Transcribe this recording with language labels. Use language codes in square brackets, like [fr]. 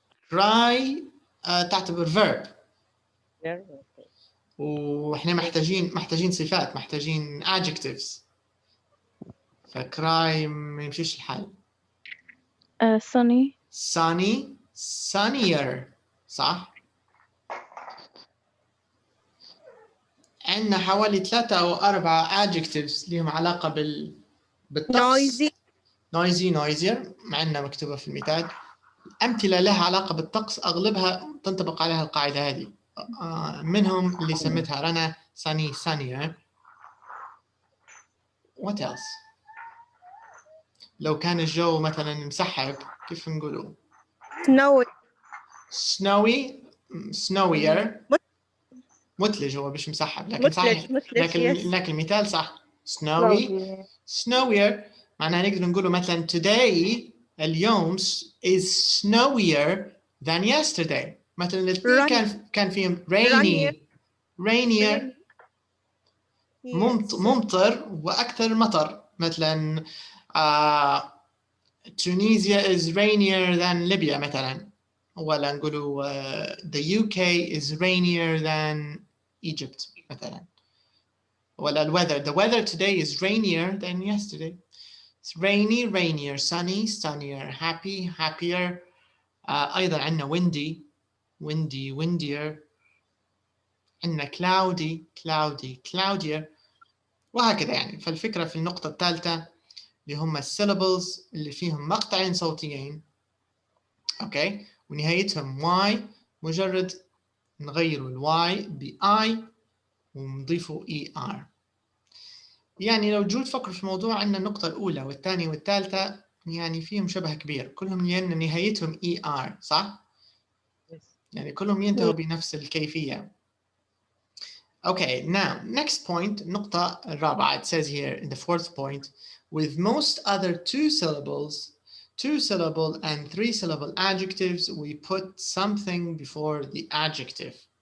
[en] cry تعتبر verb. [ar] واحنا محتاجين صفات، محتاجين adjectives. فcry ما يمشيش الحال. [en] sunny. sunny, sunnier. صح. [ar] عندنا حوالي 3 أو 4 adjectives لهم علاقة بالطقس. noisy, noisier معنا مكتوبة في المثال. أمثلة لها علاقة بالطقس أغلبها تنطبق عليها القاعدة هذه. منهم اللي سميتها رنا sunny, sunnier. [en] What else؟ [ar] لو كان الجو مثلا مسحب كيف نقوله؟ [en] snowy. [ar] snowier. مثلج هو مش مسحب لكن صحيح. لكن المثال صح. snowier معناها نقدر نقوله مثلا today اليوم [en] is snowier than yesterday. [ar] مثلا الاثنين كان فيهم rainier ممطر وأكثر مطر. [en] مثلا Tunisia is rainier than Libya [ar] مثلا، ولا نقوله [en] the UK is rainier than Egypt مثلا. ولا the weather today is rainier than yesterday. It's rainy, rainier, sunny, sunnier, happy, happier. أيضا عندنا windy, windy, windier. عندنا cloudy, cloudy, cloudier. [ar] وهكذا يعني. فالفكرة في النقطة الثالثة اللي هم syllables اللي فيهم مقطعين صوتيين. أوكي. ونهايتهم y، مجرد نغيروا ال y ب I ونضيفوا ER. يعني لو تجوا تفكروا في الموضوع، عندنا النقطة الأولى والثانية والثالثة يعني فيهم شبه كبير، كلهم لأن نهايتهم ER صح؟ يعني كلهم ينتهوا بنفس الكيفية. [en] Okay, now next point, [ar] النقطة الرابعة. [en] It says here in the 4th point, with most other 2 syllables, 2-syllable and 3-syllable adjectives, we put something before the adjective.